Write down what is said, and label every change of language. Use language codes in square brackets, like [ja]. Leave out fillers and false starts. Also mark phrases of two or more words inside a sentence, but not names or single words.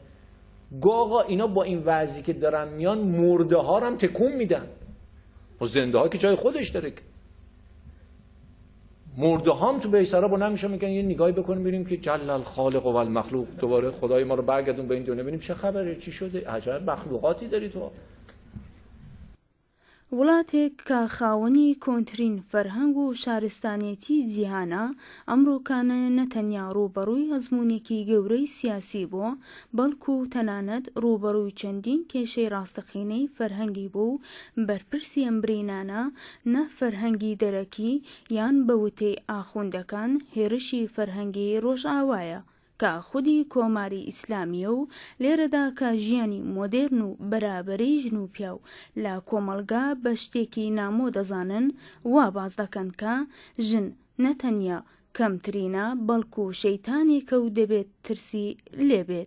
[fa] آقا اینا با این وضعی که دارن میان مرده ها هم تکون میدن و زنده ها که جای خودش داره. مرده ها هم تو بیسارا بلند میشن میگن یه نگاهی بکنیم ببینیم که جل الخالق و المخلوق، دوباره خدای ما رو برگردون به این دنیا ببینیم چه خبره، چی شده، عجب مخلوقاتی داری تو. [ckb] وڵاتێک کە خاوەنی کۆنترین فەرهەنگ و شارستانیەتی جیهانە، ئەمڕۆکانە نەتەنیا ڕوبەڕووی ئەزموونێکی گەورەی سیاسی بووە، بەڵکو تەنانەت ڕوبەڕووی چەندین کێشەی ڕاستەقینەی فەرهەنگی بوو و بەرپرسی ئەم برینانە نە فەرهەنگی دەرەکی یان بەوتەی ئاخوندەکان هێرشی فەرهەنگی ڕۆژئاوایە کە خودی کۆماری ئیسلامیە و لێرەدا کە ژیانی مۆدێرن و بەرابەری ژن و پیاو لە کۆمەلگا بە شتێکی نامۆ دەزانن، وا باز دەکەن کە ژن نەتەنیا کەمترینە بەڵکو شەیتانێکە و دەبێت ترسی لێبێت.